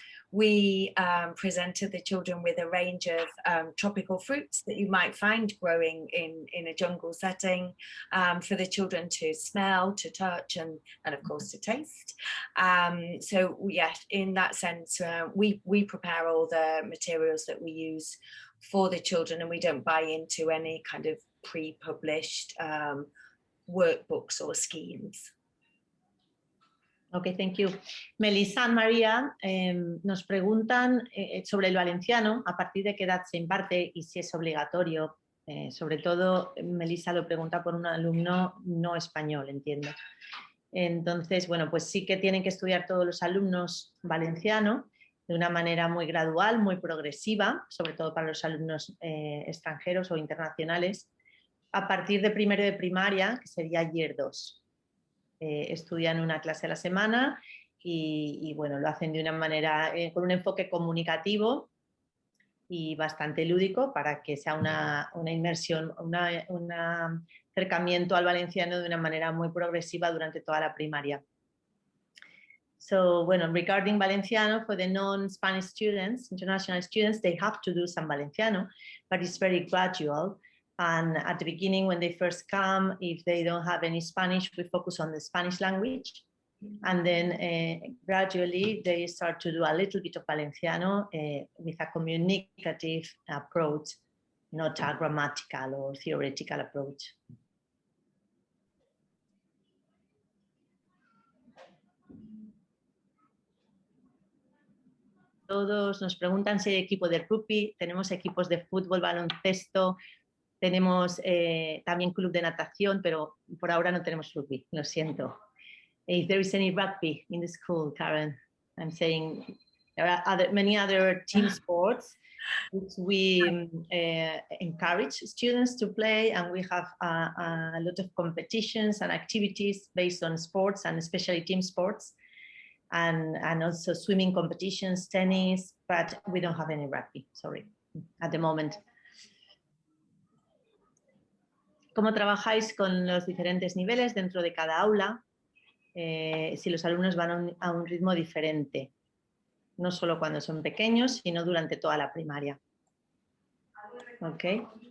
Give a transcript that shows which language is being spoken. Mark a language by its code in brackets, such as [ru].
[en] We presented the children with a range of tropical fruits that you might find growing in a jungle setting, for the children to smell, to touch, and of course to taste. So yes, in that sense, we prepare all the materials that we use for the children, and we don't buy into any kind of pre-published workbooks or schemes. Ok, thank you. [es] Melissa y María nos preguntan sobre el valenciano, a partir de qué edad se imparte y si es obligatorio. Sobre todo, Melissa lo pregunta por un alumno no español, entiendo. Entonces, bueno, pues sí que tienen que estudiar todos los alumnos valenciano de una manera muy gradual, muy progresiva, sobre todo para los alumnos extranjeros o internacionales, a partir de primero de primaria, que sería Year 2. Estudian una clase a la semana y bueno, lo hacen de una manera, con un enfoque comunicativo y bastante lúdico para que sea una inmersión, un acercamiento al valenciano de una manera muy progresiva durante toda la primaria. [en] So, bueno, regarding Valenciano, for the non-Spanish students, international students, they have to do some Valenciano, but it's very gradual. And at the beginning, when they first come, if they don't have any Spanish, we focus on the Spanish language. And then gradually they start to do a little bit of Valenciano with a communicative approach, not a grammatical or theoretical approach. [es] Todos nos preguntan si hay equipo de rugby, tenemos equipos de fútbol, baloncesto, tenemos también club de natación, pero por ahora no tenemos rugby, lo siento. [en] If there is any rugby in the school, Karen, I'm saying there are many other team sports which we encourage students to play, and we have a lot of competitions and activities based on sports, and especially team sports, and also swimming competitions, tennis, but we don't have any rugby, sorry, at the moment. [es] ¿Cómo trabajáis con los diferentes niveles dentro de cada aula? Si los alumnos van a un ritmo diferente, no solo cuando son pequeños, sino durante toda la primaria. [en] Okay.